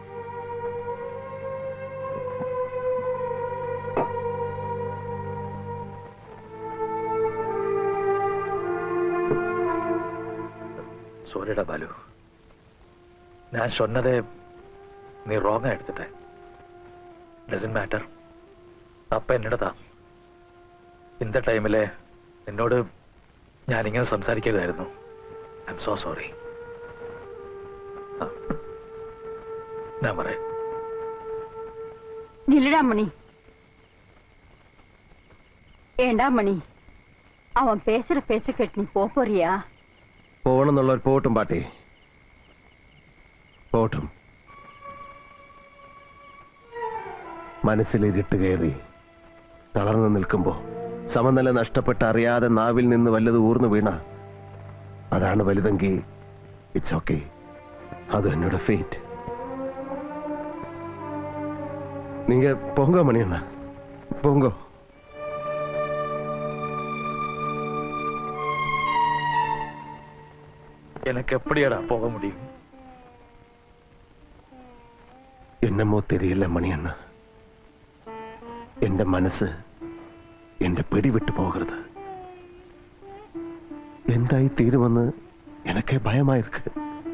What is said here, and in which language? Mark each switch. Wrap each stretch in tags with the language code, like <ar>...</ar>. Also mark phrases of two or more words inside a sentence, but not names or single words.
<ml>സോറിടാ ബാലു, ഞാൻ சொன்னதே നീ റോങ് എടുത്തിട്ടെ.</ml> <en>doesn't matter.</en> <ml>തപ്പ എന്നിടത്താ. ഇന്ന ടൈമില് എന്നോട് ഞാനിങ്ങനെ സംസാരിക്കരുതായിരുന്നു.</ml> <en>I am so sorry.</en> <ml>ഞാൻ പറയാം.</ml> <ta>நில்லுடா மணி. ஏண்டா மணி, அவன் பேசுற பேச்ச கேட்டு நீ போறியா?</ta> <ml>പോകണമെന്നുള്ളവർ പോട്ടും പാട്ടി, പോട്ടും. മനസ്സിലിരുട്ട് കയറി തളർന്നു നിൽക്കുമ്പോ സമനില നഷ്ടപ്പെട്ട് അറിയാതെ നാവിൽ നിന്ന് വല്ലത് ഊർന്നു വീണ അതാണ് വലുതെങ്കിൽ</ml> <en>it's okay.</en> <ml>അത് എന്നോട് ഫേറ്റ്.</ml> <ta>நீங்க போங்க மணியண்ணா, போங்க. எனக்கு எப்படியாடா போக முடியும்? என்னமோ தெரியல மணியண்ணா,</ta> <ml>എന്റെ മനസ്സ് എന്റെ പിടിവിട്ടു പോകരുത്. എന്തായി തീരുമെന്ന് എനക്കേ ഭയമായിരിക്കും.</ml>